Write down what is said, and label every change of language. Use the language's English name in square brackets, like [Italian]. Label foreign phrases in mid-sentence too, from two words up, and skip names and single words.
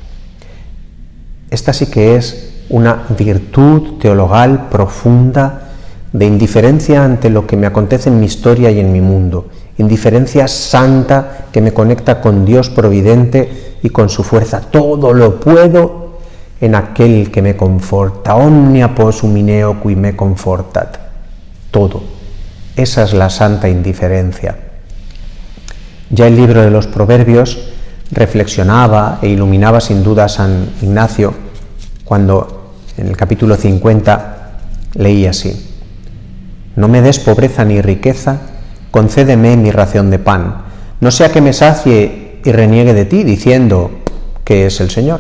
[Spanish] Esta sí que es una virtud teologal profunda de indiferencia ante lo que me acontece en mi historia y en mi mundo, indiferencia santa que me conecta con Dios providente y con su fuerza. Todo lo puedo en aquel que me conforta, [Latin] omnia possum in eo qui me confortat. [Spanish] Todo. Esa es la santa indiferencia. Ya el libro de los Proverbios reflexionaba e iluminaba sin duda a San Ignacio cuando en el capítulo 50 leía así: no me des pobreza ni riqueza, concédeme mi ración de pan, no sea que me sacie y reniegue de ti, diciendo: ¿qué es el Señor?